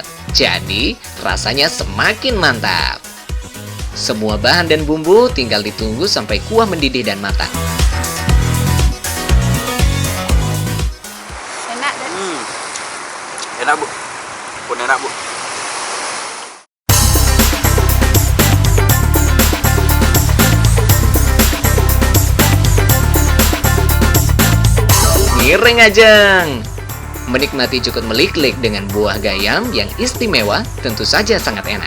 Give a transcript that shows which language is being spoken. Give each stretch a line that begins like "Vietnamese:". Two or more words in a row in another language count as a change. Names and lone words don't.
Indonesian: Jadi, rasanya semakin mantap. Semua bahan dan bumbu tinggal ditunggu sampai kuah mendidih dan matang. Enak dan Enak bu, pun enak bu. Giring ajeng! Menikmati jukut melik-lik dengan buah gayam yang istimewa tentu saja sangat enak.